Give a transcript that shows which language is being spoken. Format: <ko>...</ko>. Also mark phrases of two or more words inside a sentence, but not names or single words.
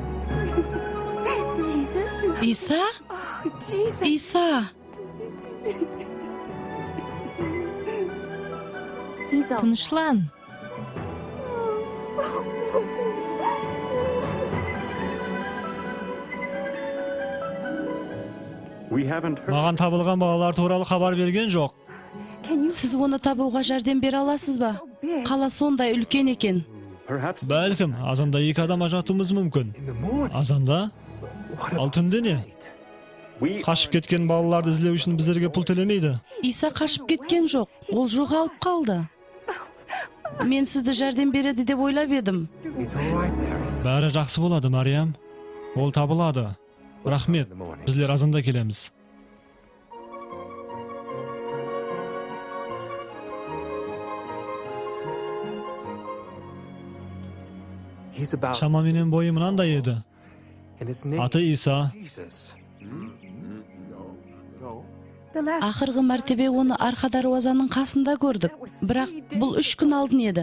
<kk>Иса? Иса! Тынышлан.</kk> <en>We haven't heard.</en> <kk>Маған табылған балалар туралы хабар берген жоқ. Сіз оны табуға жәрдем бере аласыз ба? Қала сондай үлкен екен.</kk> <en>Perhaps</en> <kk>Бәлкім, азанда 2 адам ажыратуымыз мүмкін.</kk> <en>in the morning.</en> <kk>Азанда?</kk> <en>What</en> <kk>Ал түнде не?</kk> <en>We</en> <kk>Қашып кеткен балаларды іздеу үшін біздерге пұл төлемейді. Иса қашып кеткен жоқ. Ол жоғалып қалды. Мен сізді жәрдем береді деп ойлап едім.</kk> <en>It's all right, Mary.</en> <kk>Бәрі жақсы болады, Мариям. Ол табылады. Рахмет. Біздер азанда келеміз.</kk> <en>He's about.</en> <kk>Шамаменен бойы мынандай еді.</kk> <en>And his name</en> <kk>Аты Иса.</kk> <en>Jesus. No. No.</en> <kk>Ақырғы мәртебе оны арқа даруазаның қасында көрдік. Бірақ бұл 3 күн алдын еді.</kk>